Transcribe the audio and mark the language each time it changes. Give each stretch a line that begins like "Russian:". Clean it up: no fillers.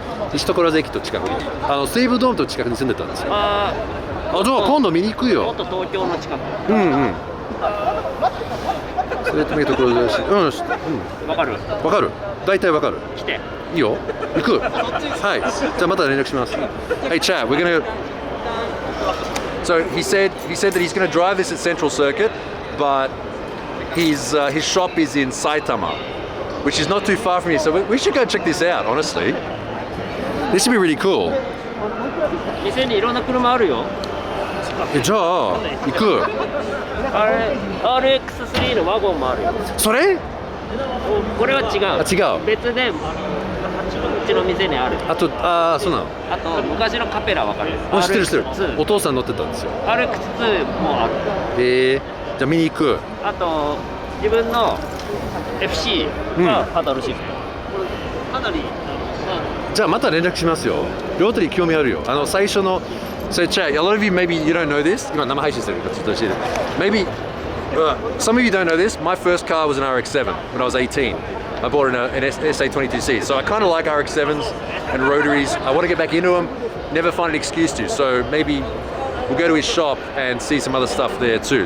Japanese: 西所沢駅と近くに、西武ドームと近くに住んでたんですよ。じゃあ今度見に行くよ。もっと東京の近く。それと見るところだし、わかる？わかる。大体わかる。来て。いいよ。行く。はい。じゃあまた連絡します。
English: Hey Chad, we're gonna. So he said that he's gonna drive this at Central Circuit, but his shop is in Saitama, which is not too far from here. So we should go check this out. Honestly, this would be really cool.
Japanese: 店にいろんな車あるよ。じゃあ行く。 RX-3 のワゴンもあるよ。それ？これは違う。違う。別でうちの店にある。そうなの。あと昔のカペラわかる？知ってる。お父さん乗ってたんですよ。 RX-2 もある。じゃあ見に行く。あと自分の FC がパドルシフト。かなり。じゃあまた連絡しますよ。ロータリー興味あるよ。最初の
English: So chat, a lot of you maybe you don't know this. Maybe some of you don't know this. My first car was an RX-7 when I was 18. I bought an SA22C. So I kind of like RX-7s and rotaries. I want to get back into them. Never find an excuse to. So maybe we'll go to his shop and see some other stuff there too.